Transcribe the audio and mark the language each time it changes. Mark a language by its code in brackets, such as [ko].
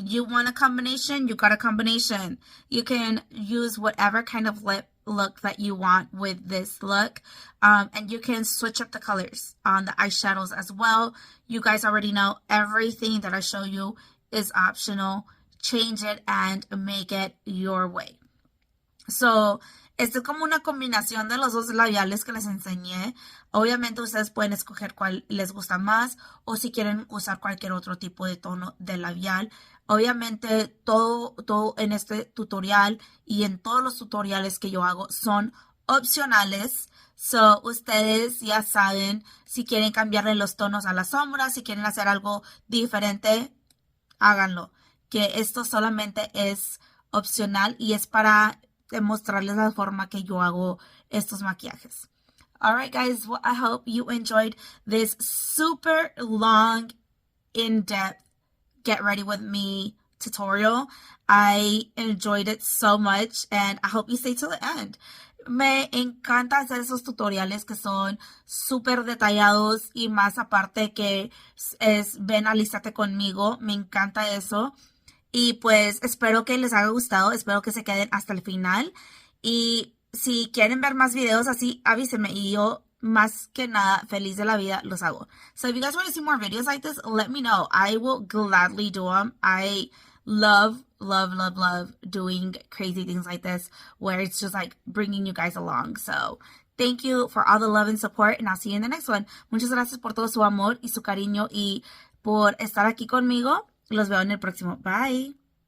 [en] You want a combination, you got a combination. You can use whatever kind of lip look that you want with this look, and you can switch up the colors on the eyeshadows as well. You guys already know everything that I show you is optional. Change it and make it your way. [es] So esto es como una combinación de los dos labiales que les enseñé. Obviamente ustedes pueden escoger cuál les gusta más o si quieren usar cualquier otro tipo de tono de labial. Obviamente todo en este tutorial y en todos los tutoriales que yo hago son opcionales. So, ustedes ya saben si quieren cambiarle los tonos a las sombras, si quieren hacer algo diferente, háganlo. Que esto solamente es opcional y es para demostrarles la forma que yo hago estos maquillajes. [en] Alright guys, well, I hope you enjoyed this super long, in-depth get ready with me tutorial. I enjoyed it so much and I hope you stay till the end. [es] Me encanta hacer esos tutoriales que son súper detallados y más aparte que ven, alístate conmigo. Me encanta eso. Y pues espero que les haya gustado. Espero que se queden hasta el final. Y si quieren ver más videos así, avísenme. Y yo, más que nada, feliz de la vida, los hago. [en] So if you guys want to see more videos like this, let me know. I will gladly do them. I love doing crazy things like this where it's just like bringing you guys along. So thank you for all the love and support and I'll see you in the next one. [es] Muchas gracias por todo su amor y su cariño y por estar aquí conmigo. Los veo en el próximo. Bye.